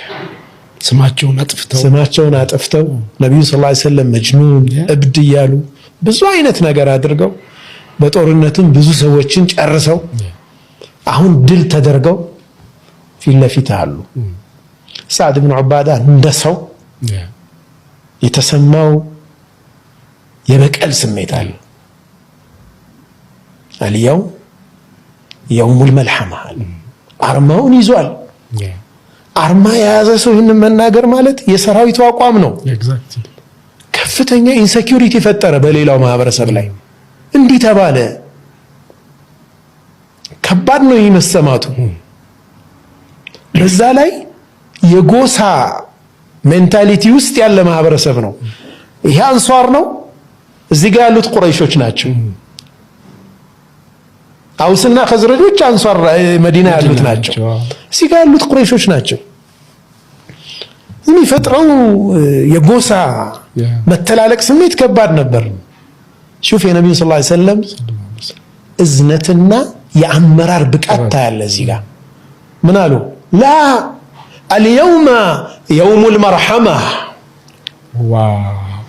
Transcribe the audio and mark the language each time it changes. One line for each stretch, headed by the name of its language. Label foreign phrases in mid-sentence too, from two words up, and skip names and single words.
Amharic: ስማቸውን አጥፍተው ነብዩ
Arabic: صلى الله عليه وسلم
Amharic: መጅኑን እብድ እያሉ ብዙ አይነት ነገር አድርገው በጦርነቱም ብዙ ሰዎችን ጨርሰው አሁን ድል ተደርገው ፊት ለፊት አሉ ሰዕድ ብን ዑባዳ እንደሰው የተሰማው የበቀል ስሜት አለ
Arabic: اليوم يوم الملحمة
Amharic: አርማውን ይዟል አርማ የያዘ ሰው ይህንን መናገር ማለት የሰራዊቱ አቋም ነው ከፍተኛ ኢንሴኩሪቲ ፈጠረ በሌላው ማህበረሰብ ላይ እንዲህ ተባለ ከባድ ነው ይመሰማቱ በዛ ላይ የጎሳ ሜንታሊቲ ውስጥ ያለ ማህበረሰብ ነው ይሄ አንሷር ነው እዚህ ጋር ያሉት ቁረይሾች ናቸው አውስና ኸዝረጆች አንሷር መዲና ያሉት ናቸው እዚህ ጋር ያሉት ቁረይሾች ናቸው የሚፈጥረው የጎሳ መተላለቅ ስሜት ከባድ ነበር
Arabic: شوف يا نبي صلى الله عليه وسلم
Amharic: እዝነትና የአመራር ብቃት ታያለ እዚህ ጋር ምን አሉ
Arabic: لا اليوم يوم المرحمة واو